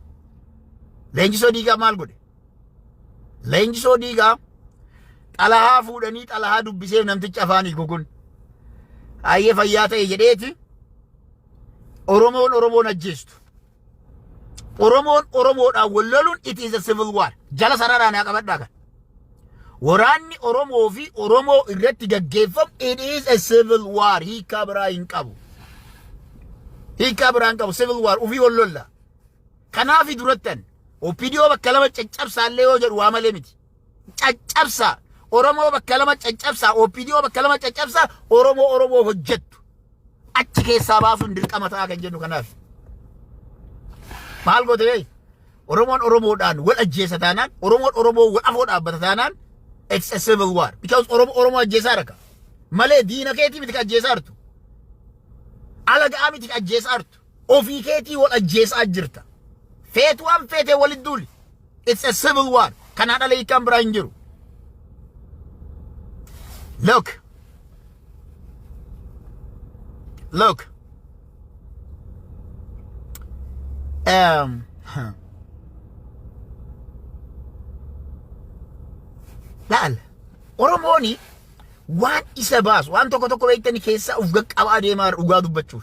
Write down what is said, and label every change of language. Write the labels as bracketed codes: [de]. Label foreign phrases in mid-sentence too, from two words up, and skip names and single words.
[om] Leenjisoo diigaa maal godhe? Leenjisoo diigaa xalahaa fuudhanii xalahaa dubbiseef namticha afaanii kun. Hayyee fayyaa ta'e jedheeti Oromoon ajjeestu. Oromoodhaan wal loluun [en] it is a civil war. [om] Jala sararaan haa qabadhaa kan. Waraanni Oromoo fi Oromoo irratti gaggeeffamu [en] it is a civil war. [om] Hiikaa biraa hin qabu. Hiikaa biraa hin qabu [en] civil war [om] ufii wal lolla. Kanaafi durattan OPDO bakka lama caccabsaallee yoo jedhu waa malee miti. Caccabsaa. Oromoo bakka lama caccabsaa. OPDO bakka lama caccabsaa. Oromoo hojjettu. Achi keessaa baasuun dirqama ta'a kan jennu kanaaf. Maal goote bee? Oromoodhaan wal ajjeesa taanaan, Oromoo wal afoo dhaabbata taanaan, [en] it's a civil war. [om] Because Oromoo ajjeesaa raka. Malee diina keetii miti ka ajjeesaa jirtu. Alagaa miti ka ajjeesaa jirtu. Ofii keetii wal ajjeesaa jirta. Feetu waan feetee walit duuli. [en] It's a civil war. [om] Kanaa dhala hiikaan biraa hin jiru. Look. Laal Oromooni waan isa baasu waan tokko beektanii keessa uf qaqqabaa deemaa dhugaa dubbachuuf.